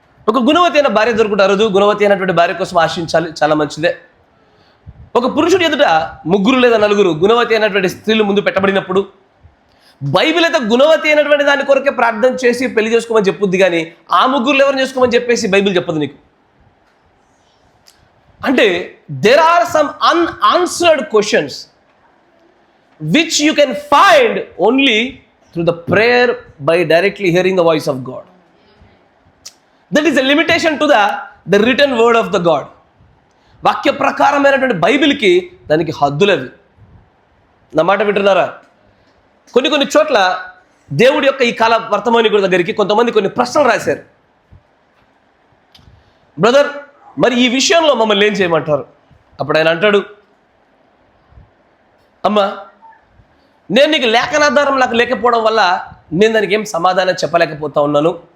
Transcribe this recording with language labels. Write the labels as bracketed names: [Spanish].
[Telugu] ఒక గుణవతి అయిన భార్య దొరుకుతారు, గుణవతి అయినటువంటి భార్య కోసం ఆశించాలి, చాలా మంచిదే. ఒక పురుషుడు ఎదుట 3 లేదా 4 గుణవతి అయినటువంటి స్త్రీలు ముందు పెట్టబడినప్పుడు బైబిల్ అయితే గుణవతి అయినటువంటి దాని కొరకే ప్రార్థన చేసి పెళ్లి చేసుకోమని చెప్పుద్ది, కానీ ఆ 3 ఎవరిని చేసుకోమని చెప్పేసి బైబిల్ చెప్పదు నీకు. [English] అంటే there are some unanswered questions which you can find only through the prayer by directly hearing the voice of God. That is a limitation to the written word of the God. [Telugu] వాక్య ప్రకారమైనటువంటి బైబిల్కి దానికి హద్దులవి. నా మాట వింటున్నారా? కొన్ని చోట్ల దేవుడి యొక్క ఈ కాల వర్తమానికుడి దగ్గరికి కొంతమంది కొన్ని ప్రశ్నలు రాశారు. బ్రదర్, మరి ఈ విషయంలో మమ్మల్ని ఏం చేయమంటారు? అప్పుడు ఆయన అంటాడు, అమ్మా, నేను నీకు లేఖనాధారం నాకు లేకపోవడం వల్ల నేను దానికి ఏం సమాధానం చెప్పలేకపోతా ఉన్నాను.